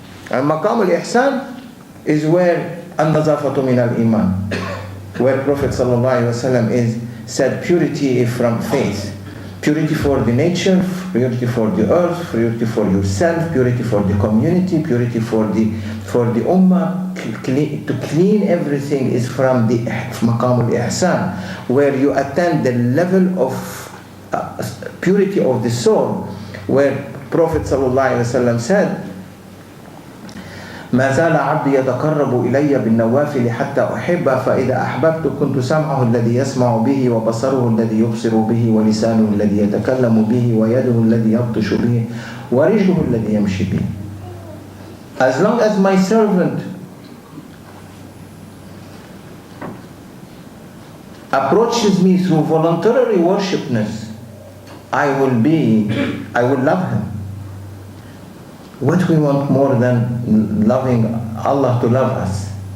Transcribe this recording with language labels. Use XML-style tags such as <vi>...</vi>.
<en>And maqamul al-ihsan is where</en> <ar>an-nazafatu min al-iman,</ar> <en>where Prophet ﷺ is said purity from faith. Purity for the nature, purity for the earth, purity for yourself, purity for the community, purity for the ummah. To clean everything is from the maqam al-ihsan, where you attain the level of purity of the soul, where Prophet ﷺ said,</en> <ar>ما زال عبدي يتقرب إلي بالنوافل حتى أحبه فإذا أحببت كنت سمعه الذي يسمع به وبصره الذي يبصر به ولسانه الذي يتكلم به ويده الذي يبطش به ورجله الذي يمشي به.</ar> <en>As long as my servant approaches me through voluntary worshipness, I will love him. What we want more than loving Allah to love us?</en>